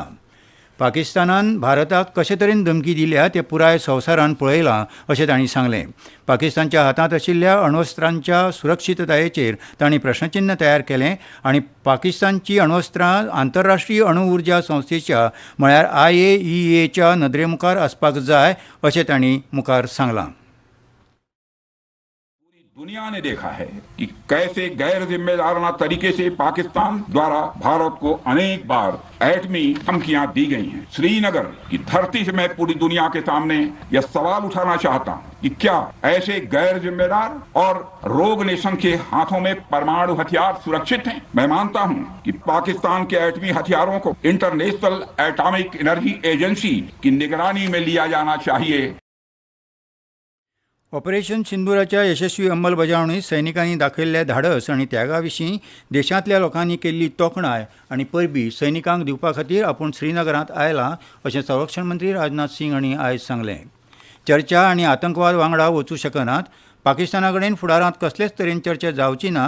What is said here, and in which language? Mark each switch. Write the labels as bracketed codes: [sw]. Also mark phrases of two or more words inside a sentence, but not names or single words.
[kok] पाकिस्तानान भारताक कशे तरेन धमकी दिल्या तें पुराय संवसारान पळयलां अशें तांणी सांगलें. पाकिस्तानच्या हातांत आशिल्ल्या अण्वस्त्रांच्या सुरक्षीततायेचेर तांणी प्रश्नचिन्ह तयार केलें आनी पाकिस्तानची अण्वस्त्रां आंतरराष्ट्रीय अणु उर्जा संस्थेच्या म्हळ्यार IAEAच्या नदरे मुखार आसपाक जाय अशें तांणी मुखार सांगलां. [hi] दुनिया ने देखा है कि कैसे गैर जिम्मेदाराना तरीके से पाकिस्तान द्वारा भारत को अनेक बार एटमी धमकियां दी गई हैं. श्रीनगर की धरती से मैं पूरी दुनिया के सामने यह सवाल उठाना चाहता हूं कि क्या ऐसे गैर जिम्मेदार और [en] rogue nation [hi] के हाथों में परमाणु हथियार सुरक्षित हैं? मैं मानता हूं कि पाकिस्तान के एटमी हथियारों को इंटरनेशनल एटॉमिक एनर्जी एजेंसी की निगरानी में लिया जाना चाहिए. [kok] ऑपरेशन सिंदुराच्या यशस्वी अंमलबजावणीत सैनिकांनी दाखयल्ल्या धाडस आनी त्यागा विशीं देशांतल्या लोकांनी केल्ली तोखणाय आनी परबी सैनिकांक दिवपा खातीर आपूण श्रीनगरांत आयलां अशें संरक्षण मंत्री राजनाथ सिंग हांणी आयज सांगलें. चर्चा आनी आतंकवाद वांगडा वचूं शकनात. पाकिस्ताना कडेन फुडारांत कसलेच तरेन चर्चा जावची ना.